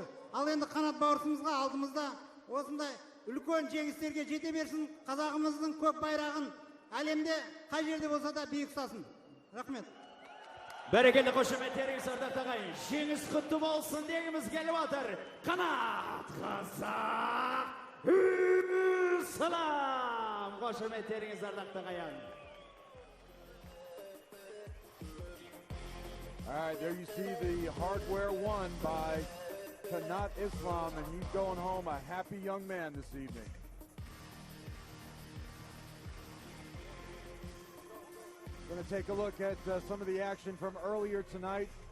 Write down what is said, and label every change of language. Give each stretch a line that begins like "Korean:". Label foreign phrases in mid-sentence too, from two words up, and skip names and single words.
Kazakh: Ал енді Қанат бауырымызға алдымызда осындай үлкен жеңістерге жете берсін, қазағымыздың көк байрағын әлемде қай жерде болса да биік ұстасын. Рахмет. Бәрекелді қошеметтеріңіз ардақты ағайын. Жеңіс құтты болсын дегіміз келіп отыр. Қанат Қазақ Ислам. Қошеметтеріңіз ардақты ағайын.
English: All right, there you see the hardware won by Kanat Islam, and he's going home a happy young man this evening. Going to take a look at some of the action from earlier tonight.